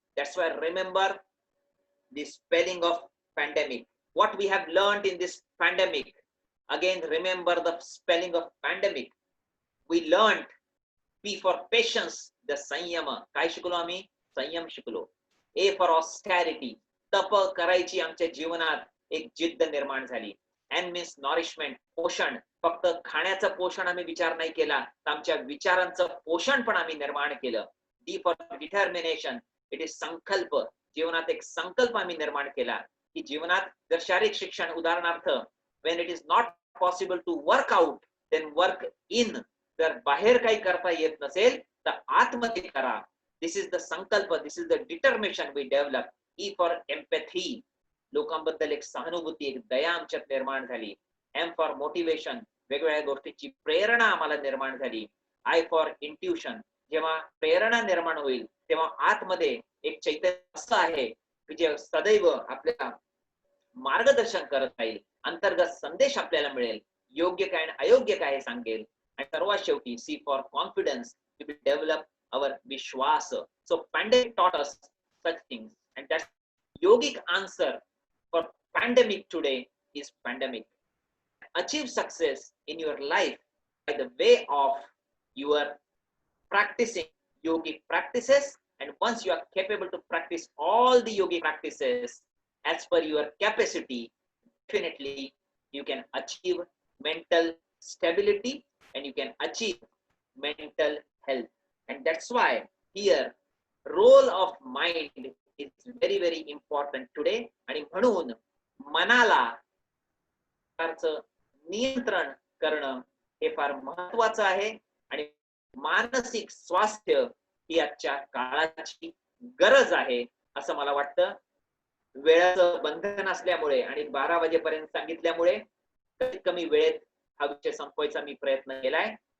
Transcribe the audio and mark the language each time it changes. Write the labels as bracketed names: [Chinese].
[English] That's why remember the spelling of pandemic. What we have learned in this pandemic. Again, remember the spelling of pandemic. We learned P for patience, the संयम. [Marathi] काय शिकलो आम्ही? संयम शिकलो. [English] A for austerity. [Marathi] तप करायची आमच्या जीवनात एक जिद्द निर्माण झाली. [English] N means nourishment, [Marathi] पोषण. फक्त खाण्याचं पोषण आम्ही विचार नाही केला, तर आमच्या विचारांचं पोषण पण आम्ही निर्माण केलं. [English] D for determination. It is [Marathi] संकल्प. जीवनात एक संकल्प आम्ही निर्माण केला की जीवनात जर शारीरिक शिक्षण उदाहरणार्थ [English] when it is not possible to work out then work in, [Marathi] जर बाहेर काही करता येत नसेल तर आतमध्ये करा. [English] This is the संकल्प, this is the determination we develop. E for empathy, [Marathi] लोकांबद्दल एक सहानुभूती, एक दया आमच्यात निर्माण झाली. [English] M for motivation, [Marathi] वेगवेगळ्या गोष्टीची प्रेरणा आम्हाला निर्माण झाली. [English] I for intuition, [Marathi] जेव्हा प्रेरणा निर्माण होईल तेव्हा आतमध्ये एक चैतन्य असं आहे की जे सदैव आपल्याला मार्गदर्शन करत राहील. अंतर्गत संदेश आपल्याला मिळेल, योग्य काय आणि अयोग्य काय हे सांगेल. आणि सर्वात शेवटी [English] C for confidence, we will develop our विश्वास. So pandemic taught us such things, and that yogic answer for pandemic today is pandemic. Achieve success in your life by the way of your practicing yogic practices, and once you are capable to practice all the yogic practices as per your capacity, definitely you can achieve mental stability and you can achieve mental health. And that's why here role of mind is very very important today. [Marathi] आणि म्हणून मनाला नियंत्रण करणं हे फार महत्वाचं आहे. आणि मानसिक स्वास्थ्य ही आजच्या काळाची गरज आहे असं मला वाटतं. वेळाचं बंधन असल्यामुळे आणि 12 वाजेपर्यंत सांगितल्यामुळे कमीत कमी वेळेत हा विषय संपवायचा मी प्रयत्न केलाय.